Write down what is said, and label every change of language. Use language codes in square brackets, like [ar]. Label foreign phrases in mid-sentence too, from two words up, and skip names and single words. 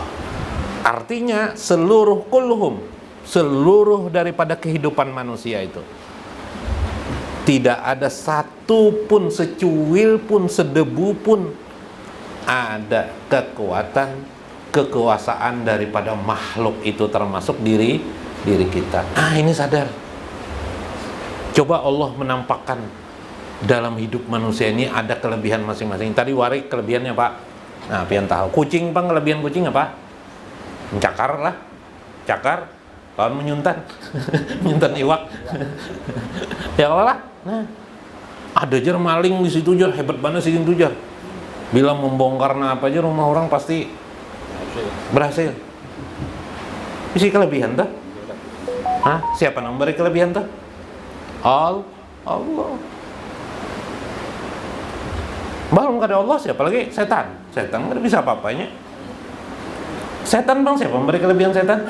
[id] Artinya seluruh kulluhum, seluruh daripada kehidupan manusia itu, tidak ada satu pun, secuil pun, sedebu pun ada kekuatan, kekuasaan daripada makhluk itu, termasuk diri kita. Ini sadar. Coba Allah menampakkan dalam hidup manusia ini ada kelebihan masing-masing. Tadi warik kelebihannya Pak. Nah, pian tahu. Kucing Pak, kelebihan kucing apa? Mencakar lah. Cakar. Lawan menyuntan. Menyuntan iwak. Ya Allah. Nah, ada jar maling di situ jar, hebat banget sih itu jar. Bila membongkar apa aja rumah orang pasti berhasil. Isi kelebihan tuh. Siapa yang memberi kelebihan tuh? Allah. Belum ada Allah, siapa lagi? Setan nggak bisa apa-apanya. Setan bang, siapa memberi kelebihan setan?